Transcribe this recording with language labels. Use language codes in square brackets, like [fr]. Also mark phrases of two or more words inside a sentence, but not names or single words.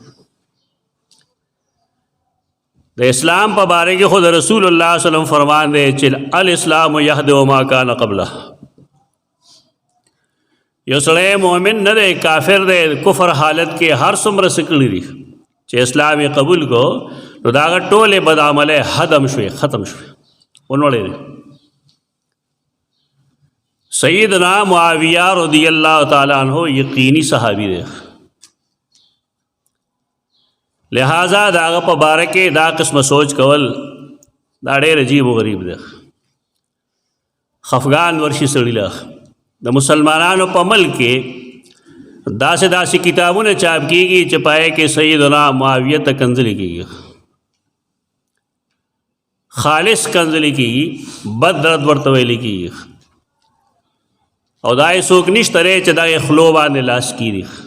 [ps] د اسلام په باره کې خود رسول الله [ar] صلی الله علیه وسلم [ps] فرمان دی چې [ar] الاسلام یهدم ما کان قبله. [ps] یو سړی مومن نه دی، کافر دی، کفر حالت کې هر څومره څه کړي دي چې اسلام یې قبول کو نو د هغه ټولې بد عملی هدم شوې، ختم شوې، ونوړې دي. سیدنا معاویہ [ar] رضی اللہ تعالیٰ عنہ [ps] یقینی صحابی دی، لہٰذا دا هغه په باره کې دا قسمه سوچ کول دا ډېر عجیب و غریب دی. خفګان ورشي سړي له د مسلمانانو په ملک کې داسې کتابونه چاپ کیږي چې پای کې سیدنا معاویہ ته کنځلې کیږي، خالص کنځلې کیږي، بد درد ورته ویلې کیږي، او دا یې څوک نشته دی چې دا یې خلو باندې لاس کیږي.